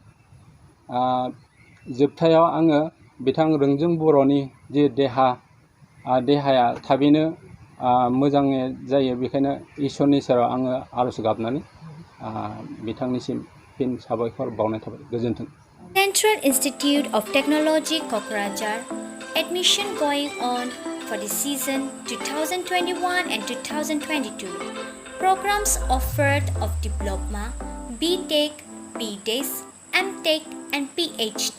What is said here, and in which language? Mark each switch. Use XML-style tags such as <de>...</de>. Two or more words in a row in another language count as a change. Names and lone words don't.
<brx>जोबथायाव आङो बिथां रोंजों बर'नि जे देहाया थाबैनो मोजाङै जायो बेखायनो इसोरनि सेराव आङो आरज गाबनानै बिथांनिसिम फिन साबायखर बावनाय थाबाय गोजोन्थों</brx> <en>Central Institute of Technology Kokrajhar admission going on for the season 2021 and 2022. Programs offered of Diploma, BTech, BDes, MTech and PhD.</en>